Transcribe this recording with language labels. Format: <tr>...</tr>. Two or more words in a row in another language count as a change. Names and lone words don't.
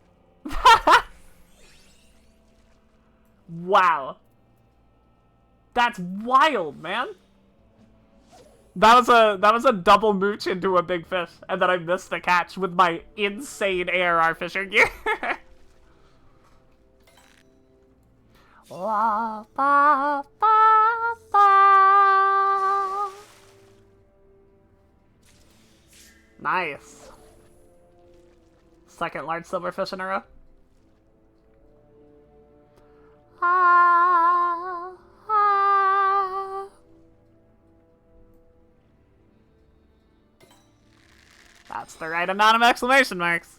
<en>Wow. That's wild, man. That was a double mooch into a big fish, and then I missed the catch with my insane ARR fishing gear. La, ba, ba, ba. Nice. Second large silverfish in a row. Ah, ah. That's the right amount of exclamation marks.</en>